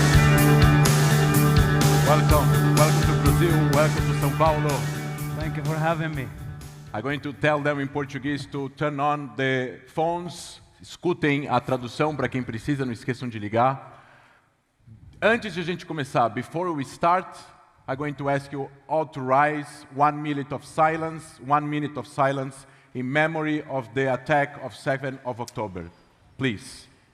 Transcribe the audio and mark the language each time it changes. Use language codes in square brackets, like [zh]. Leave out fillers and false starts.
[en] Welcome to Brazil, welcome to São Paulo. Thank you for having me. I'm going to tell them in Portuguese to turn on the phones. [pt] Escutem a tradução para quem precisa, não esqueçam de ligar. Antes de a gente começar, [en] before we start, I'm going to ask you all to rise 1 minute of silence in memory of the attack of 7th of October. Please.